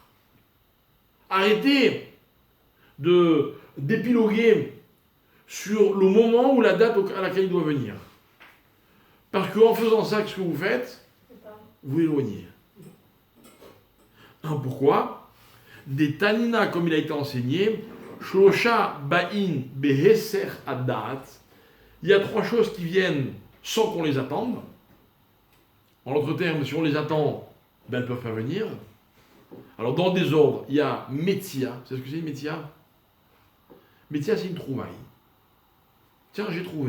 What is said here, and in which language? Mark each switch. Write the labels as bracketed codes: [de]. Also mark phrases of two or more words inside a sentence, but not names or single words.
[fr] Arrêtez d'épiloguer sur le moment ou la date à laquelle il doit venir. Parce qu'en faisant ça, ce que vous faites, vous éloignez. Pourquoi? Des tanina, comme il a été enseigné, [he] Shlosha ba'in beheser adat. [fr] Il y a trois choses qui viennent sans qu'on les attende. En d'autres termes, si on les attend, ben elles ne peuvent pas venir. Alors dans le désordre, il y a Metia. C'est ce que c'est une Metia? Metia, c'est une trouvaille. Tiens, j'ai trouvé.